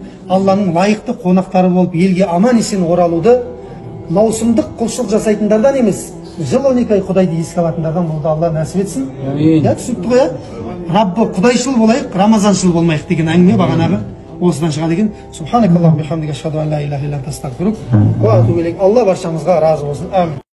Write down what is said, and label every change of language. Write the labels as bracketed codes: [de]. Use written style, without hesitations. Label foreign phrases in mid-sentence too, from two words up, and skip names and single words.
[kk] Алланың лайықты қонақтары болып елге аман есен оралуды маусымдық құлшылық жасайтындардан емес, жыл 12 ай Құдайды еске алатындардан болды Алла нәсіп етсін. Түсінікті ғой, Раббы құдайшыл болайық, рамазаншыл болмайық деген әңгіме бағанағы осыдан шығады екен. [ar] سبحانك اللهم وبحمدك أشهد أن لا إله إلا أنت أستغفرك وأتوب إليك. [kk] Алла баршамызға разы болсын. Амин.